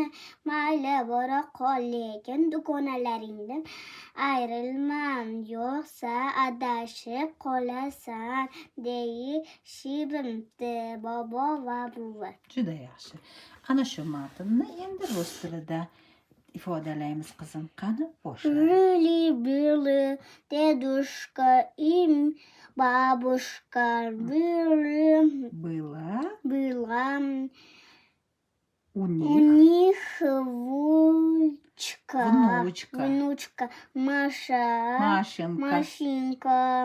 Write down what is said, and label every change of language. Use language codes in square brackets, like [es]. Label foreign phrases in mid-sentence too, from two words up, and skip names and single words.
[uz] Mayli, bora qol, lekin dugonalaringdan ayrilmam, yo'qsa adashib qolasan deyishibdi bobo va buvi. Juda yaxshi. Ana shu matnni endi rus tilida ifodalaymiz qizim. Qani boshlaymiz. [ru] Жили-были дедушка и бабушка. Была У у них них внучка Машенька.